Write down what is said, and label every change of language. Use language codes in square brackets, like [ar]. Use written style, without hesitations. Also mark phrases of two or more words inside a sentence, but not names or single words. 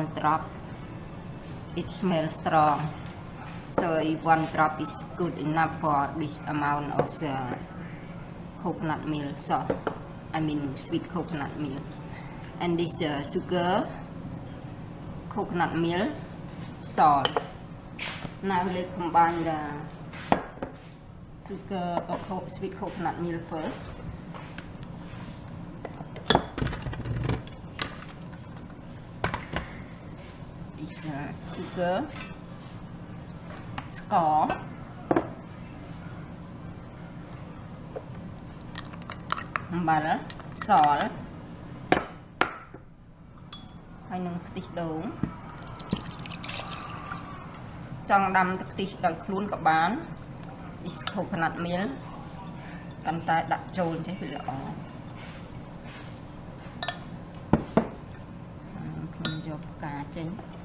[en] drop it smells strong so if one drop is good enough for this amount of coconut milk so I mean sweet coconut milk and this sugar coconut milk salt now let's combine the sugar or sweet coconut milk first this sugar [km] ស្ករអំបិលសហើយនឹងខ្ទិះដូង ចង់ដាំទឹកខ្ទិះដោយខ្លួនក៏បាន [en] is coconut milk [km] កាន់តែដាក់ចូលចេះវាល្អខ្ញុំយកផ្កាចេញ